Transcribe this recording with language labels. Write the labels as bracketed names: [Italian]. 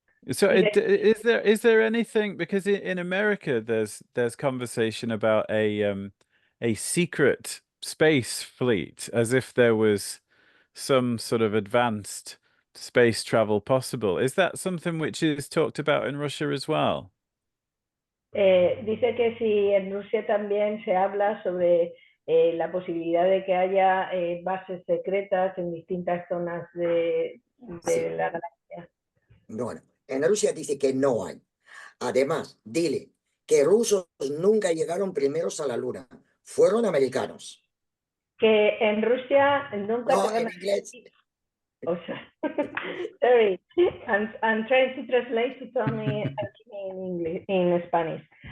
[English] So is there anything, because in America there's conversation about a secret space fleet, as if there was some sort of advanced space travel possible. Is that something which is talked about in Russia as well? [Spanish] Dice que si en Rusia también se habla sobre la posibilidad de que haya bases secretas en distintas zonas de Sí. la galaxia. Bueno, en Rusia dice que no hay. Además, dile que rusos nunca llegaron primeros a la luna, fueron americanos. Que en Rusia nunca No, te van en a inglés. [English] O sea, sorry, I'm trying to translate to Tommy in English, in Spanish.